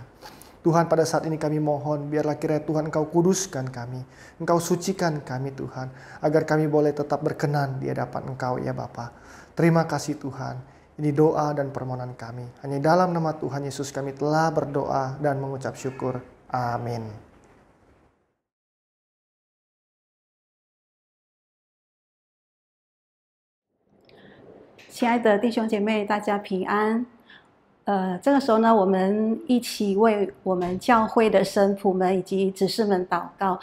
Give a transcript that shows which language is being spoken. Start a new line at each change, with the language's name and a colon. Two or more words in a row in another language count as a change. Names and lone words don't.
Indonesian: Tuhan, pada saat ini kami mohon, biarlah kiranya Tuhan Engkau kuduskan kami, Engkau sucikan kami Tuhan, agar kami boleh tetap berkenan di hadapan Engkau, ya Bapa. Terima kasih Tuhan, ini doa dan permohonan kami. Hanya dalam nama Tuhan Yesus kami telah berdoa dan mengucap syukur. Amin.
Chinese: 亲爱的弟兄姐妹，大家平安。这个时候呢，我们一起为我们教会的神仆们以及执事们祷告。